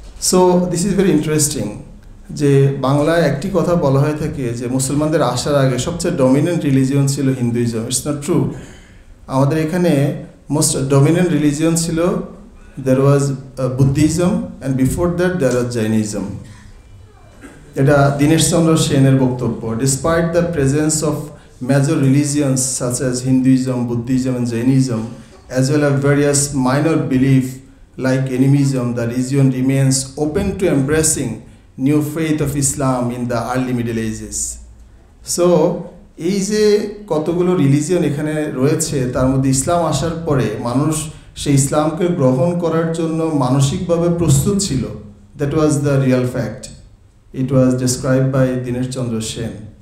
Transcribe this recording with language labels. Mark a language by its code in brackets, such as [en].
[en] so this is very interesting [bn] যে বাংলায় একটি কথা বলা হয়ে থাকে যে মুসলমানদের আসার আগে সবচেয়ে ডমিনেন্ট রিলিজিয়ন ছিল হিন্দুইজম। [en] It's not true. [bn] আমাদের এখানে মোস্ট ডমিনেন্ট রিলিজিয়ন ছিল, [en] there was Buddhism, and before that there was Jainism. [bn] এটা দীনেশ চন্দ্র সেনের বক্তব্য। [en] Despite the presence of major religions such as Hinduism, Buddhism and Jainism, as well as various minor beliefs like animism, the region remains open to embracing new faith of Islam in the early Middle Ages. [bn] So, এই যে কতগুলো religion এখানে রয়েছে তার মধ্যে ইসলাম আসার পরে মানুষ সেই ইসলামকে গ্রহণ করার জন্য মানসিকভাবে প্রস্তুত ছিল। [en] That was the real fact. It was described by Dinesh Chandra Sen.